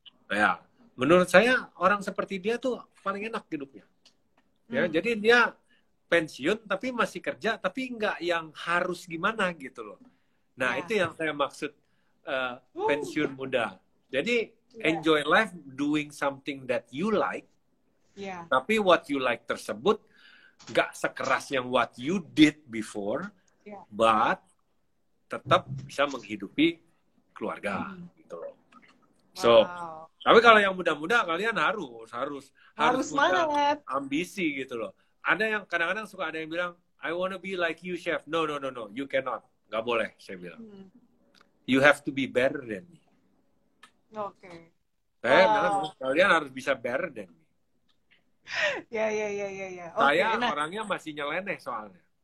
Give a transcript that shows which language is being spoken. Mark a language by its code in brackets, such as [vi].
[id] Ya, menurut saya orang seperti dia tuh paling enak hidupnya. Ya, jadi dia pensiun tapi masih kerja, tapi nggak yang harus gimana gitu loh. Nah, itu yang saya maksud pensiun muda. [en] Jadi enjoy life doing something that you like. [id] Tapi [en] what you like [id] tersebut nggak sekeras yang [en] what you did before, but [id] tetap bisa menghidupi keluarga gitu loh. So, tapi kalau yang muda-muda kalian harus punya ambisi gitu loh. Ada yang kadang-kadang suka ada yang bilang, [en] I wanna be like you, [id] Chef. [en] No, you cannot. [id] Nggak boleh, saya bilang. [en] You have to be better than me. Oke. [id] Kalian harus bisa [en] better than me. Ya. [id] Saya orangnya masih nyeleneh soalnya.